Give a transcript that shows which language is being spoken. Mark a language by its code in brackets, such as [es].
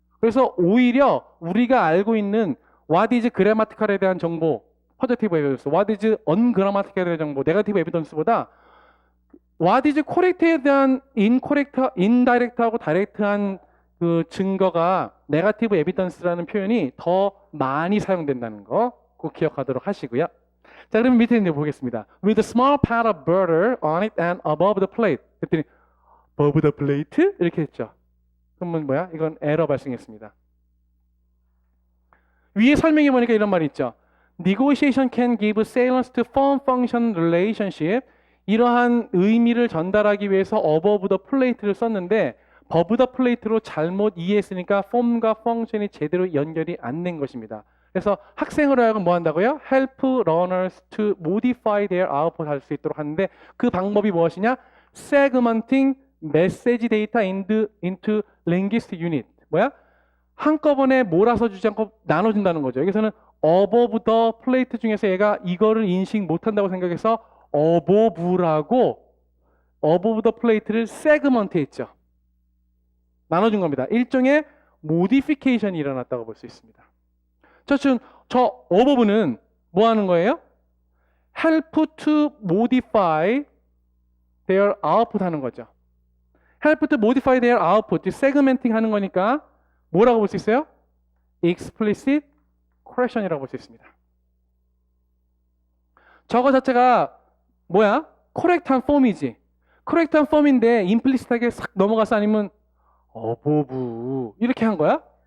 [ko] 그래서 오히려 우리가 알고 있는 [en] What is grammatical [ko] 에 대한 정보, 포지티브 에비던스, [en] What is ungrammatical [ko] 에 대한 정보, 네거티브 에비던스보다 [en] What is correct [ko] 에 대한 indirect하고 direct한 그 증거가 네거티브 에비던스라는 표현이 더 많이 사용된다는 거 꼭 기억하도록 하시고요. 자, 그러면 밑에 있는 거 보겠습니다. [en] With a small pat of butter on it and above the plate. 그랬더니 above the plate? [ko] 이렇게 했죠. 그러면 뭐야? 이건 에러 발생했습니다. 위에 설명해 보니까 이런 말이 있죠. [en] Negotiation can give salience to form function relationship. [ko] 이러한 의미를 전달하기 위해서 [en] above the plate [ko] 를 썼는데 above the plate로 잘못 이해했으니까 form과 function이 제대로 연결이 안 된 것입니다. 그래서 학생으로 하여금 뭐 한다고요? [en] Help learners to modify their output [ko] 할 수 있도록 하는데 그 방법이 무엇이냐? [en] Segmenting message data into linguistic unit. [ko] 뭐야? 한꺼번에 몰아서 주지 않고 나눠준다는 거죠. 여기서는 [en] above the plate [ko] 중에서 얘가 이거를 인식 못한다고 생각해서 above라고 above the plate를 segment 했죠. 나눠준 겁니다. 일종의 modification이 일어났다고 볼 수 있습니다. 저 above는 뭐 하는 거예요? [en] help to modify their output 하는 거죠. help to modify their output, [ko] segmenting 하는 거니까 뭐라고 볼 수 있어요? explicit correction이라고 볼 수 있습니다. 저거 자체가 뭐야? correct한 form이지. correct한 form인데 implicit하게 싹 넘어가서 아니면 above 이렇게 한 거야?